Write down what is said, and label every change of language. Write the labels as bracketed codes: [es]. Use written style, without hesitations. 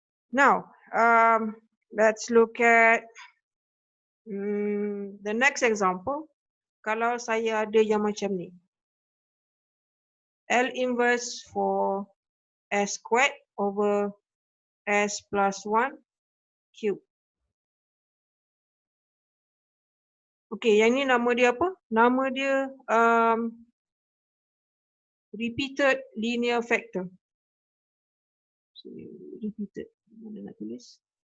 [en] Now, let's look at the next example. [ms] Kalau saya ada yang macam ni. [en] L inverse for S squared over S plus 1 cube. [ms] Okay, yang ni nama dia apa? Nama dia repeated linear factor. So, repeated. Mana nak tulis?